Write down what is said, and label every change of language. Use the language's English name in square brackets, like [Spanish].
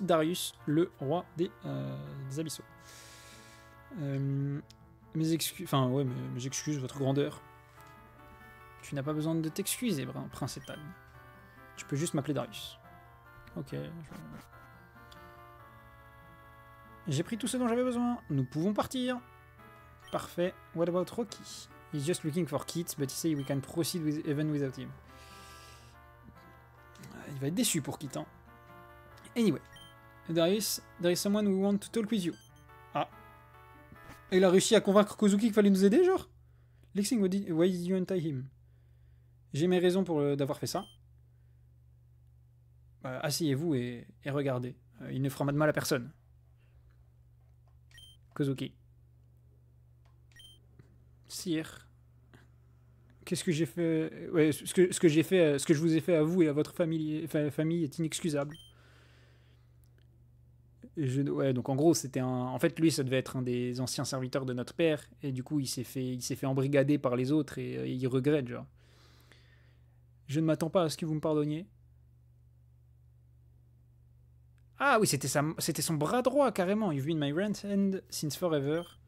[French] Darius, le roi des abyssaux. Mes excuses, votre grandeur. Tu n'as pas besoin de t'excuser, prince Ethan. Tu peux juste m'appeler Darius. Ok. J'ai pris tout ce dont j'avais besoin. Nous pouvons partir. Parfait. [English] What about Rocky? He's just looking for Kit, but he say we can proceed even without him. [French] Il va être déçu pour Kit, hein. [English] Anyway. Darius, there is someone who want to talk with you. Ah. [French] Et il a réussi à convaincre Kozuki qu'il fallait nous aider, genre? [English] Lexing, why did you untie him? [French] J'ai mes raisons d'avoir fait ça. Asseyez-vous et regardez. Il ne fera de mal à personne. Kozuki. Sire. Qu'est-ce que j'ai fait? Ouais, ce que j'ai fait, ce que je vous ai fait à vous et à votre famille est inexcusable. Ouais, donc en gros, c'était un... En fait, lui, ça devait être un des anciens serviteurs de notre père, et du coup, il s'est fait embrigader par les autres, et il regrette, genre. Je ne m'attends pas à ce que vous me pardonniez. Ah oui, c'était son bras droit, carrément. [English] You've been my right hand since forever.